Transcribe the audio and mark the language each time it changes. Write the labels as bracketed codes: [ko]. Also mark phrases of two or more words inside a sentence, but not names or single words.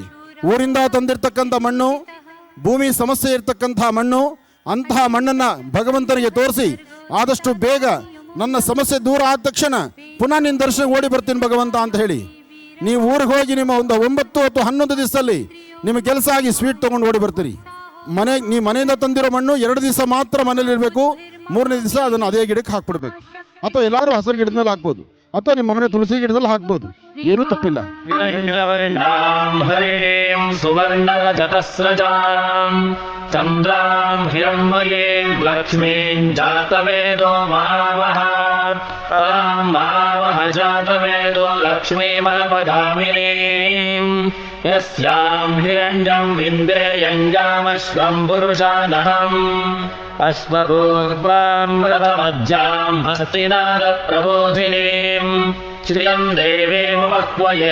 [kn] ಊರಿಂದ ತಂದಿರ್ತಕ್ಕಂಥ ಮಣ್ಣು, ಭೂಮಿ ಸಮಸ್ಯೆ ಇರ್ತಕ್ಕಂಥ ಮಣ್ಣು, ಅಂತಹ ಮಣ್ಣನ್ನು ಭಗವಂತನಿಗೆ ತೋರಿಸಿ ಆದಷ್ಟು ಬೇಗ ನನ್ನ ಸಮಸ್ಯೆ ದೂರ ಆದ ತಕ್ಷಣ ಪುನಃ ನಿನ್ನ ದರ್ಶನ ಓಡಿ ಬರ್ತೀನಿ ಭಗವಂತ ಅಂತ ಹೇಳಿ ನೀವು ಊರಿಗೆ ಹೋಗಿ ನಿಮ್ಮ ಒಂದು 9 ಅಥವಾ 11 ದಿವಸದಲ್ಲಿ ನಿಮಗೆ ಕೆಲಸ ಆಗಿ ಸ್ವೀಟ್ ತೊಗೊಂಡು ಓಡಿ ಬರ್ತೀರಿ. ನೀವು ಮನೆಯಿಂದ ತಂದಿರೋ ಮಣ್ಣು 2 ದಿವಸ ಮಾತ್ರ ಮನೇಲಿ ಇರಬೇಕು, 3ನೇ ದಿವಸ ಅದನ್ನು ಅದೇ ಗಿಡಕ್ಕೆ ಹಾಕ್ಬಿಡ್ಬೇಕು. ಅಥವಾ ಎಲ್ಲರೂ ಹಸಿರು ಗಿಡದಲ್ಲಿ ಹಾಕ್ಬೋದು, ಅಥವಾ ನಿಮ್ಮ ಮನೆ ತುಳಸಿ ಗಿಡದಲ್ಲಿ ಹಾಕ್ಬೋದು, ಏನೂ ತಪ್ಪಿಲ್ಲ. [sa] ಚಂದ್ರಾಂ ಹಿರಣ್ಮಯೀಂ ಲಕ್ಷ್ಮೀಂ ಜಾತವೇದೋ ಮಹಾವಹ ಮಾವಹ ಜಾತವೇದೋ ಲಕ್ಷ್ಮೀಮಪಗಾಮಿನೀಂ ಯಸ್ಯಾಂ ಹಿರಣ್ಯಂ ವಿಂದೇಯಂಜಾಮಶ್ವಂ ಪುರುಷಾನಹಂ ಅಶ್ವಪೂರ್ವಾಂ ರಥಮಜ್ಜಾಂ ಹಸ್ತಿನಾದ ಪ್ರಬೋಧಿನೀಂ ಶ್ರಿಯಂ ದೇವೇಮ ವಕ್ವಯೇ